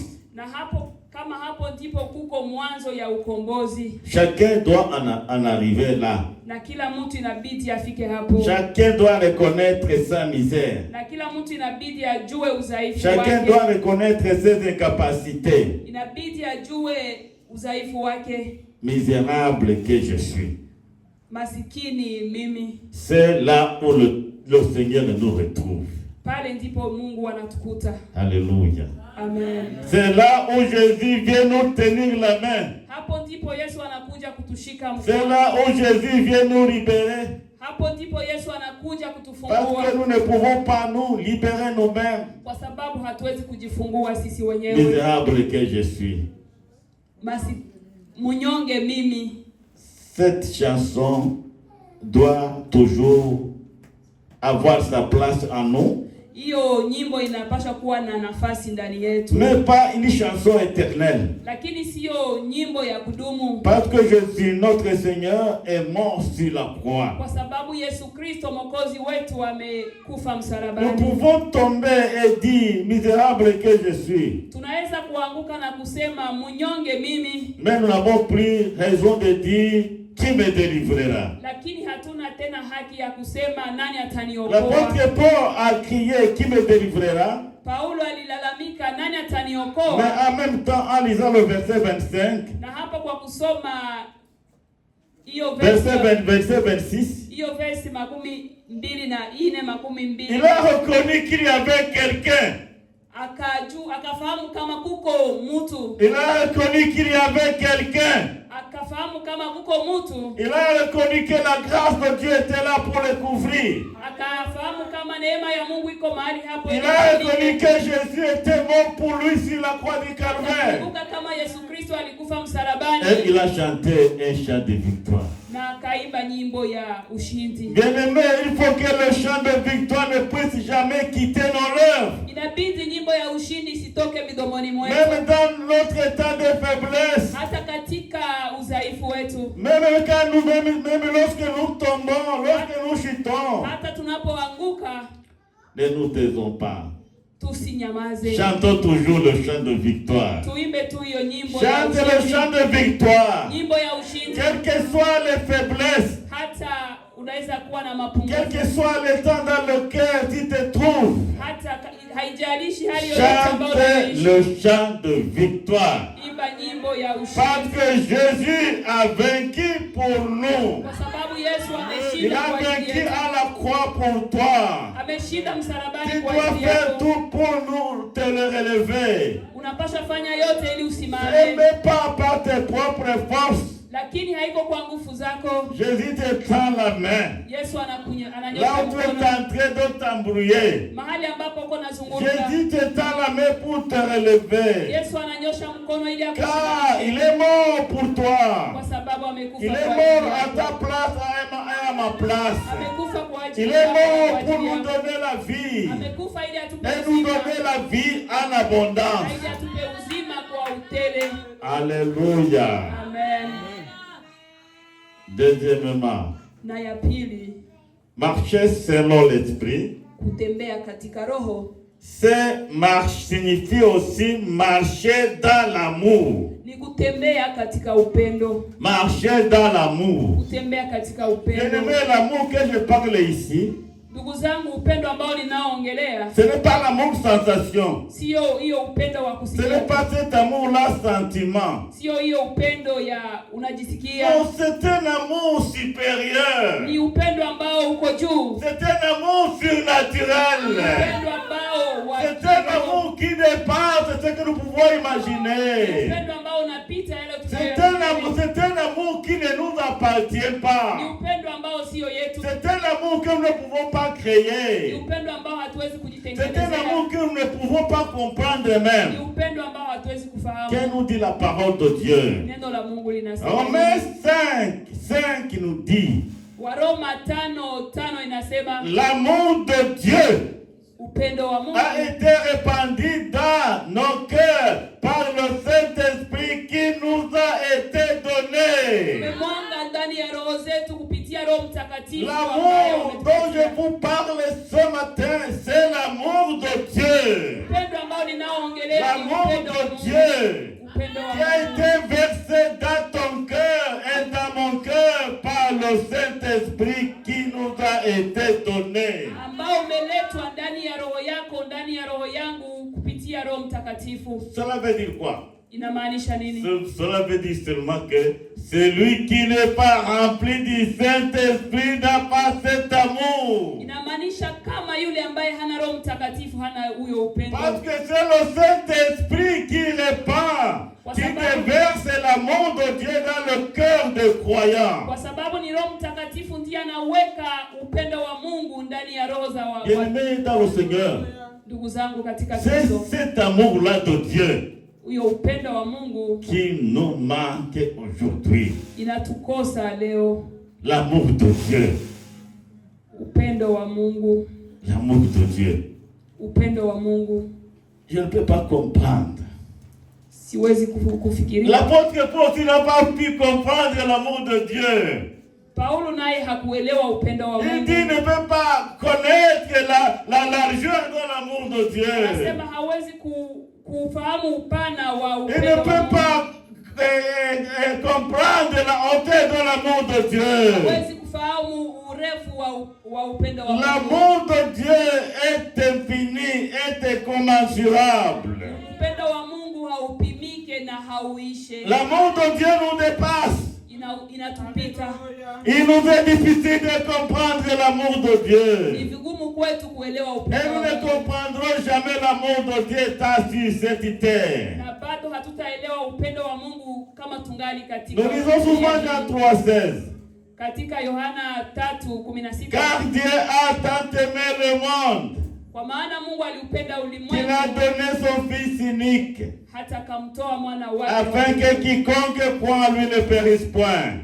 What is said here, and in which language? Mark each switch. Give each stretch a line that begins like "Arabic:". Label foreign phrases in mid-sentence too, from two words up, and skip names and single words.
Swahili: Na hapo kama hapo ndipo kuko mwanzo ya ukombozi.
French: Chacun doit en arriver là.
Swahili: Na kila mtu inabidi afike hapo.
French: Chacun doit reconnaître sa misère.
Swahili: Na kila mtu inabidi ajue udhaifu wake.
French: Chacun doit reconnaître ses incapacités.
Swahili: Inabidi ajue udhaifu wake.
French: Misérable que je suis.
Swahili: Masikini mimi.
French: C'est là où le Seigneur nous retrouve.
Swahili: Pale ndipo Mungu anatukuta.
French: Alléluia.
Swahili: Amen.
French: C'est là où Jésus vient nous tenir la main.
Swahili: Hapo ndipo Yesu anakuja kutushika mkono.
French: C'est là où Jésus vient nous libérer.
Swahili: Hapo ndipo Yesu anakuja
French: Parce
Swahili: kutufungua.
French: que nous ne pouvons pas nous libérer nous-mêmes.
Swahili: Kwa sababu hatuwezi kujifungua sisi wenyewe.
French: Misérable que je suis.
Swahili: munyonge mimi.
French: Cette chanson doit toujours avoir sa place en nous.
Swahili: Hiyo nyimbo inapaswa kuwa na nafasi ndani yetu.
French: Mais pas une chanson éternelle.
Swahili: Lakini sio nyimbo ya kudumu.
French: Parce que Jésus, notre Seigneur, est mort sur la croix.
Swahili: Kwa sababu Yesu Kristo Mwokozi wetu amekufa msalabani.
French: Nous pouvons tomber et dire, misérable que je suis.
Swahili: Tunaweza kuanguka na kusema munyonge mimi.
French: Mais nous n'avons plus raison de dire, qui me délivrera?
Swahili: Lakini hatuna tena haki ya kusema nani ataniokoa.
French: L'apôtre Paul a crié, qui me délivrera?
Swahili: Paulo alilalamika nani ataniokoa.
French: Mais en même temps, en lisant le verset 25,
Swahili: na hapo kwa kusoma hiyo
French: verset 26,
Swahili: hiyo verse 22
French: il a reconnu qu'il y avait quelqu'un.
Swahili: Akafahamu kama kuko mtu.
French: Il a reconnu qu'il y avait quelqu'un.
Swahili: Akafahamu kama kuko mtu.
French: Il a reconnu que la grâce de Dieu était là pour le couvrir.
Swahili: Akafahamu kama neema ya Mungu iko mahali hapo.
French: Il a reconnu que Jésus était mort pour lui sur la croix du Calvaire.
Swahili: Kama Yesu Kristo alikufa msalabani.
French: Et il a chanté un chant de victoire.
Swahili: Na akaimba nyimbo ya ushindi.
French: Bien-aimé, il faut que le chant de victoire ne puisse jamais quitter nos lèvres.
Swahili: Inabidi nyimbo ya ushindi isitoke midomoni mwetu.
French: Même dans notre état de faiblesse.
Swahili: Hata katika udhaifu wetu.
French: Même lorsque nous tombons, lorsque nous chutons.
Swahili: Hata tunapoanguka.
French: Ne nous taisons pas.
Swahili: Tusinyamaze.
French: Chantons toujours le chant de victoire.
Swahili: Tuimbe tu hiyo nyimbo.
French: Chante le chant de victoire.
Swahili: Nyimbo ya ushindi.
French: Quelles que soient les faiblesses.
Swahili: Hata unaweza kuwa na mapungufu.
French: Quel que soit le temps dans lequel tu te trouves.
Swahili: Hata haijalishi hali yoyote ambayo unaishi.
French: Chante le chant de victoire.
Swahili: Imba nyimbo ya ushindi.
French: Parce que Jésus a vaincu pour nous.
Swahili: Kwa sababu Yesu ameshinda.
French: Il a vaincu à la croix pour toi.
Swahili: Ameshinda msalabani
French: tu
Swahili: kwa
French: dois
Swahili: ajili yako.
French: faire tout pour nous te le relever.
Swahili: Unapaswa fanya yote ili usimame.
French: Ce n'est pas par tes propres forces.
Swahili: Lakini haiko kwa nguvu zako.
French: Jésus te tend la main.
Swahili: Yesu ananyosha
French: là où tu es en train de t'embrouiller.
Swahili: Mahali ambapo uko nazunguka.
French: Jésus te tend la main pour te relever.
Swahili: Yesu ananyosha mkono ili akusimamishe.
French: Car il est mort pour toi.
Swahili: Kwa sababu amekufa
French: il
Swahili: kwa
French: est
Swahili: ajili yako.
French: mort à ta place et à ma place.
Swahili: Amekufa kwa ajili
French: il
Swahili: yako.
French: est mort pour nous donner la vie.
Swahili: Amekufa ili atupe
French: et nous donner la vie en abondance.
Swahili: Ili atupe uzima kwa utele.
French: Alléluia.
Swahili: Amen.
French: Deuxièmement,
Swahili: na ya pili,
French: marcher selon l'esprit.
Swahili: Kutembea katika roho.
French: Signifie aussi marcher dans l'amour.
Swahili: Ni kutembea katika upendo.
French: Marcher dans l'amour.
Swahili: Kutembea katika upendo.
French: Bien-aimé, l'amour que je parle ici,
Swahili: ndugu zangu, upendo ambao ninaoongelea,
French: ce n'est pas l'amour sensation.
Swahili: Sio hiyo upendo wa kusikia.
French: Ce n'est pas cet amour-là sentiment.
Swahili: Sio hiyo upendo ya unajisikia.
French: Non, c'est un amour supérieur.
Swahili: Ni upendo ambao uko juu.
French: C'est un amour surnaturel.
Swahili: Upendo ambao
French: c'est un amour qui dépasse ce que nous pouvons imaginer.
Swahili: Upendo ambao unapita yale
French: c'est un amour qui ne nous appartient pas.
Swahili: Ni upendo ambao sio yetu.
French: C'est un amour que nous ne pouvons pas créer.
Swahili: Ni upendo ambao hatuwezi kujitengenezea.
French: C'est un amour que nous ne pouvons pas comprendre même.
Swahili: Ni upendo ambao hatuwezi kufahamu.
French: Que nous dit la parole de Dieu?
Swahili: Neno la Mungu linasema.
French: Romains 5 nous dit.
Swahili: Waroma 5:5 inasema.
French: L'amour de Dieu
Swahili: upendo wa Mungu
French: a été répandu dans nos cœurs par le Saint-Esprit qui nous a été donné.
Swahili: Umemwanga ndani ya roho zetu kupitia Roho Mtakatifu.
French: L'amour dont je vous parle ce matin, c'est l'amour de Dieu.
Swahili: Upendo ambao ninaoongelea ni upendo
French: de Dieu qui a été versé dans ton cœur et dans mon cœur par le Saint-Esprit qui nous a été donné.
Swahili: Ambao umeletwa ndani ya roho yako, ndani ya roho yangu kupitia Roho Mtakatifu.
French: Cela veut dire quoi?
Swahili: Inamaanisha nini?
French: Cela veut dire seulement que celui qui n'est pas rempli du Saint-Esprit n'a pas cet amour.
Swahili: Inamaanisha kama yule ambaye hana Roho Mtakatifu hana huyo upendo.
French: Parce que c'est le Saint-Esprit qui répand, qui déverse l'amour de Dieu dans le cœur des croyants.
Swahili: Kwa sababu ni Roho Mtakatifu ndiye anaweka upendo wa Mungu ndani ya roho za
French: Bien-aimés dans le Seigneur,
Swahili: ndugu zangu katika
French: c'est
Swahili: Kristo.
French: cet amour-là de Dieu
Swahili: huyo upendo wa Mungu
French: qui nous manque aujourd'hui.
Swahili: inatukosa leo.
French: L'amour de Dieu.
Swahili: Upendo wa Mungu,
French: L'amour de Dieu.
Swahili: upendo wa Mungu.
French: Je ne peux pas comprendre.
Swahili: Siwezi kufikiria.
French: L'apôtre Paul aussi n'a pas pu comprendre l'amour de Dieu.
Swahili: Paulo naye hakuelewa upendo wa
French: Il
Swahili: Mungu.
French: dit ne peut pas connaître la largeur de l'amour de Dieu.
Swahili: Anasema hawezi kufahamu upana wa
French: Il ne
Swahili: upendo wa
French: peut
Swahili: Mungu.
French: pas comprendre la hauteur de l'amour de Dieu.
Swahili: Hawezi kufahamu urefu wa upendo wa Mungu.
French: L'amour de Dieu est infini, est incommensurable.
Swahili: Upendo wa Mungu haupimike na hauishe.
French: L'amour de Dieu nous dépasse.
Swahili: Inatupita.
French: Il nous est difficile de comprendre l'amour de
Swahili: Ni
French: Dieu.
Swahili: vigumu kwetu kuelewa
French: Et
Swahili: upendo
French: nous
Swahili: wa
French: ne
Swahili: Mungu.
French: comprendrons jamais l'amour de Dieu étant sur cette terre.
Swahili: Na bado hatutaelewa upendo wa Mungu kama tungali katika.
French: Nous lisons souvent Jean 3,16.
Swahili: Katika Yohana 3:16.
French: Car Dieu a tant aimé le monde
Swahili: Kwa maana Mungu aliupenda
French: qu'il
Swahili: ulimwengu
French: a donné son Fils unique,
Swahili: hata kamtoa mwana wake
French: afin que quiconque croit en lui ne périsse point,